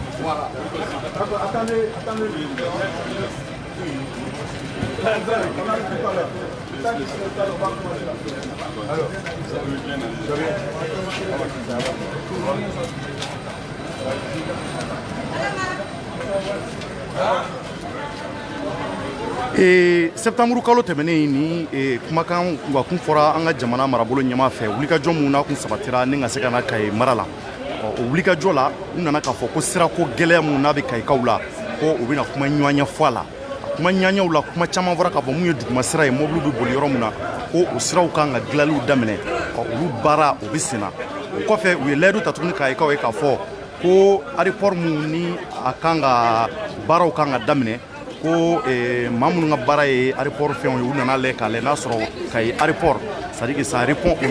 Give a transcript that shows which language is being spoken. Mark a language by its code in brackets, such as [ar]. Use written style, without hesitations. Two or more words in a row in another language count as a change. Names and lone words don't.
[fr] Voilà. Attendez. On arrive tout à l'heure. Le temps qu'il s'installe, on va commencer là. Alors, [bm] septembre kalo tɛmɛnen ni kumakan wa kun fɔra an ka jamana marabolo ɲɛmaa fɛ wulikajɔ mun na kun sabatira ni ka se ka na Kayi mara la o wulikajɔ la u nana k'a fɔ ko sirako gɛlɛya mun n'a bɛ kayikaw la ko u bɛna kuma ɲɔgɔnya fɔ a la kuma ɲɔgɔnyaw la kuma caman fɔra k'a fɔ mun ye duguma sira ye mobili bɛ boli yɔrɔ mun na ko o siraw kan ka dilanliw daminɛ olu baara o bɛ sen na o kɔfɛ u ye layidu ta tuguni kayikaw ye k'a fɔ ko aéroport mun ni a kan ka baaraw kan ka daminɛ ko maa minnu ka baara ye aéroport fɛnw ye u nana lajɛ k'a lajɛ n'a sɔrɔ Kayi aéroport [fr] c'est-à-dire que ça répond aux